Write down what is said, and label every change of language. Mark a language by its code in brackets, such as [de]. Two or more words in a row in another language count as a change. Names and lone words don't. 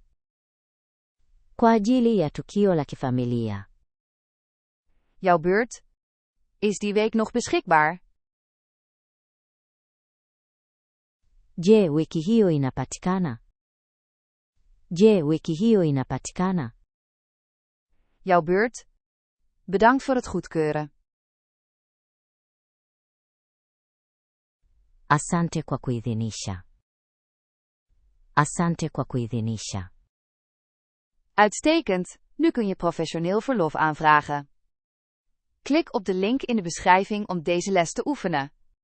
[sw] Kwa ajili ya tukio la kifamilia. [nl] Jouw beurt. Is die week nog beschikbaar? [sw] Je, wiki hiyo inapatikana? Je, wiki hiyo inapatikana? [nl] Jouw beurt. Bedankt voor het goedkeuren. [sw] Asante kwa kuidhinisha. Asante kwa kuidhinisha. [nl] Uitstekend, nu kun je professioneel verlof aanvragen. Klik op de link in de beschrijving om deze les te oefenen.